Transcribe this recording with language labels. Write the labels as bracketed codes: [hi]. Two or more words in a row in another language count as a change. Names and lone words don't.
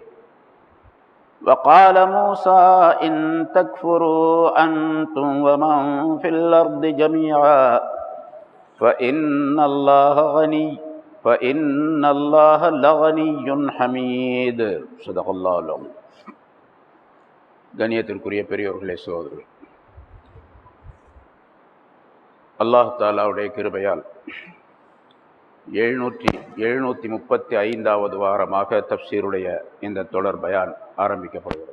[ar] وقال موسى إن تكفروا أنتم ومن في الأرض جميعا فإن الله لغني حميد صدق الله العظيم. [ta] கண்ணியத்திற்குரிய பெரியோர்களே, சகோதரர்களே, அல்லாஹ் தஆலாவுடைய கிருபையால் 735வது வாரமாக தப்சீருடைய இந்த தொடர் பயான் ஆரம்பிக்கப்படுகிறது.